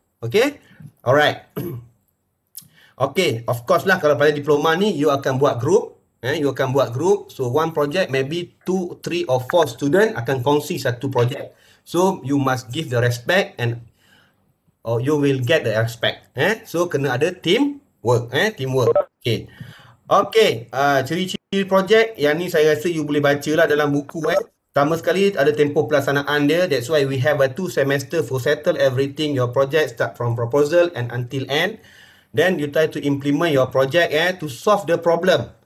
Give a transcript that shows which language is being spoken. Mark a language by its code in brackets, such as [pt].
[en] Okay, alright. Okay, of course [ms] lah kalau pada diploma ni you akan buat group. [en] You [ms] akan buat [en] group. So one project maybe 2, 3 or 4 student [ms] akan kongsi satu [en] project. So you must give the respect and you will get the respect. [ms] So kena ada teamwork. Teamwork. Okay. Okay, ciri-ciri project yang ni saya rasa you boleh baca lah dalam buku. Pertama sekali ada tempoh pelaksanaan dia. [en] That's why we have a 2 semester for settle everything. Your project start from proposal and until end. Then you try to implement your project to solve the problem.